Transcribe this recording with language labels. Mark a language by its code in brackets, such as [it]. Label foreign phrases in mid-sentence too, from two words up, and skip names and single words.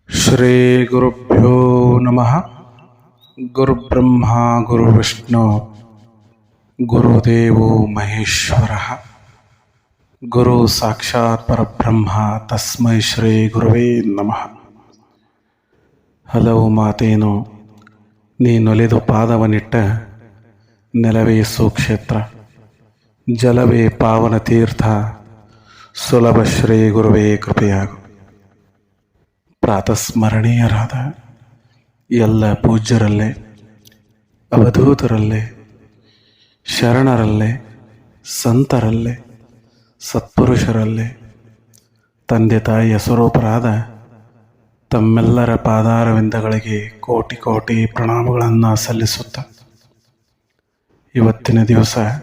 [sa] ಶ್ರೀ ಗುರುಭ್ಯೋ ನಮಃ. ಗುರುಬ್ರಹ್ಮ ಗುರುವಿಷ್ಣು ಗುರುದೇವೋ ಮಹೇಶ್ವರ. ಗುರು ಸಾಕ್ಷಾತ್ ಪರಬ್ರಹ್ಮ ತಸ್ಮೈ ಶ್ರೀ ಗುರುವೇ ನಮಃ. [kn] ಹಲವು ಮಾತೇನು ನೀನೊಲಿದು ಪಾದವನಿಟ್ಟ ನೆಲವೇ ಸುಕ್ಷೇತ್ರ, ಜಲವೇ ಪಾವನ ತೀರ್ಥ, ಸುಲಭ ಶ್ರೀ ಗುರುವೇ ಕೃಪೆಯಾಗು. ಪ್ರಾತಸ್ಮರಣೀಯರಾದ ಎಲ್ಲ ಪೂಜ್ಯರಲ್ಲೇ, ಅವಧೂತರಲ್ಲೇ, ಶರಣರಲ್ಲೇ, ಸಂತರಲ್ಲೇ, ಸತ್ಪುರುಷರಲ್ಲೇ, ತಂದೆ ತಾಯಿಯ ಸ್ವರೂಪರಾದ ತಮ್ಮೆಲ್ಲರ ಪಾದಾರವಿಂದಗಳಿಗೆ ಕೋಟಿ ಕೋಟಿ ಪ್ರಣಾಮಗಳನ್ನು ಸಲ್ಲಿಸುತ್ತ, ಇವತ್ತಿನ ದಿವಸ